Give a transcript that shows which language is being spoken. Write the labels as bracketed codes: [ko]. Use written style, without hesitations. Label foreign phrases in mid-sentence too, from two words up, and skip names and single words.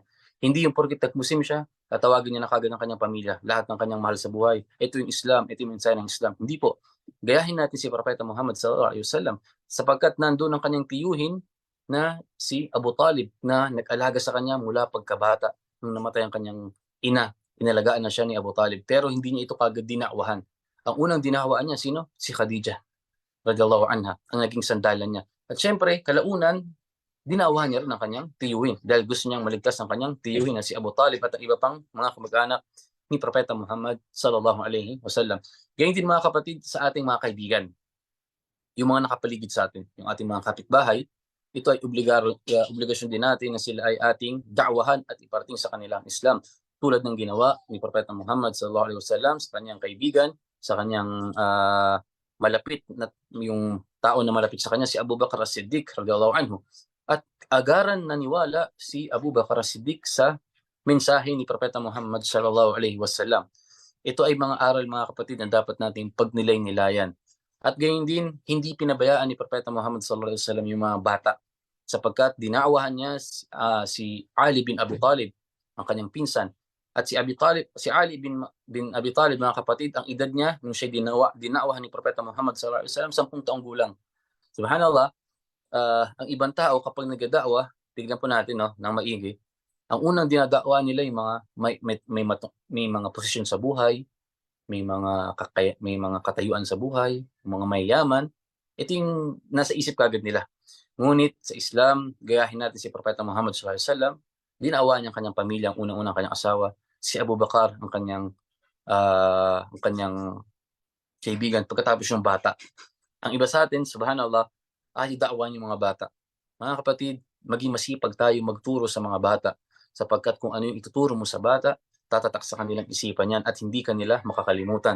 [tl] Hindi yung porket tag-Muslim siya, tatawagin niya na kagad ang kanyang pamilya, lahat ng kanyang mahal sa buhay. Ito yung Islam, ito yung mensahe ng Islam. Hindi po. Gayahin natin si Propeta Muhammad [ar] صلى الله عليه وسلم [tl] sapagkat nandoon ang kanyang tiyuhin na si Abu Talib na nag-alaga sa kanya mula pagkabata nung namatay ang kanyang ina. Inalagaan na siya ni Abu Talib pero hindi niya ito kagad dinakwahan. Ang unang dinakwahan niya sino? Si Khadijah [ar] رضي الله عنها, [tl] ang naging sandalan niya. At syempre, kalaunan, dinawahan niya rin ang kanyang tiyuhin dahil gusto niyang maligtas ang kanyang tiyuhin na si Abu Talib at ang iba pang mga kamag-anak ni Propeta Muhammad [ar] صلى الله عليه وسلم. [tl] Ganyan din mga kapatid sa ating mga kaibigan, yung mga nakapaligid sa atin, yung ating mga kapitbahay, ito ay obligasyon din natin na sila ay ating da'wahan at iparating sa kanilang Islam. Tulad ng ginawa ni Propeta Muhammad [ar] صلى الله عليه وسلم [tl] sa kanyang kaibigan, sa kanyang malapit na yung tao na malapit sa kanya, si Abu Bakr as-Siddiq [ar] رضي الله عنه. [tl] At agaran naniwala si Abu Bakr as-Siddiq sa mensahe ni Propeta Muhammad [ar] صلى الله عليه وسلم. [tl] Ito ay mga aral mga kapatid na dapat nating pagnilay-nilayan. At gayon din, hindi pinabayaan ni Propeta Muhammad [ar] صلى الله عليه وسلم [tl] yung mga bata sapagkat dinakwahan niya si Ali bin Abi Talib, ang kanyang pinsan. At si Ali bin Abi Talib, mga kapatid, ang edad niya nung siya dinakwahan ni Propeta Muhammad [ar] صلى الله عليه وسلم [tl] 10 taong gulang. Subhanallah, ang ibang tao kapag nagdadakwa, tignan po natin no, ng maigi, ang unang dinadakwa nila yung mga may mga posisyon sa buhay, may mga katayuan sa buhay, mga mayayaman. Ito yung nasa isip kagad nila. Ngunit sa Islam, gayahin natin si Propeta Muhammad [ar] صلى الله عليه وسلم, [tl] dinawa niya ang kanyang pamilya, ang unang-unang kanyang asawa, si Abu Bakar, ang kanyang kaibigan, pagkatapos yung bata. Ang iba sa atin, subhanallah, ay da'wan yung mga bata. Mga kapatid, maging masipag tayo magturo sa mga bata sapagkat kung ano yung ituturo mo sa bata, tatatak sa kanilang isipan yan at hindi kanila makakalimutan.